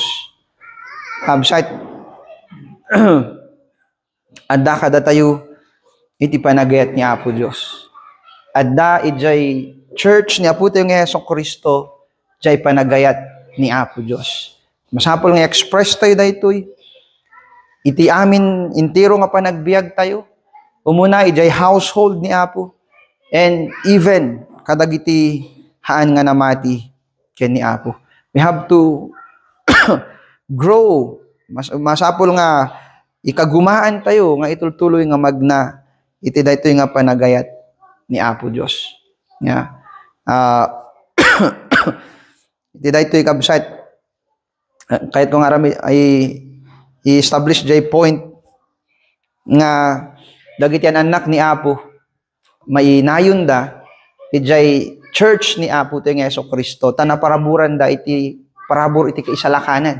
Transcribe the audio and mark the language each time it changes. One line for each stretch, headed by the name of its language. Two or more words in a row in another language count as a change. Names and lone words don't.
Iloko: Kabsat adda kada tayo iti panagayat ni Apo Dios. Adda ijay church ni Apo tayo nga Hesong Kristo jay panagayat ni Apo Dios. Masapol nga express tayo daytoy. Iti amin intiro nga panagbiag tayo. Umuna ijay household ni Apo
English: and even
Iloko: kadagiti haan nga namati ken ni Apo.
English: We have to grow.
Iloko: Masapol nga ikagumaan tayo nga itultuloy nga magna iti daytoy nga panagayat ni Apo Dios. Ya. Iti daytoy kabsat
Filipino: kahit kung
Iloko: arami ay i-establish jay point nga dagiti anak ni Apo mainayon da ijay church ni Apo tayo nga Hesukristo tanaparaburan da iti parabor iti kaisalakanan.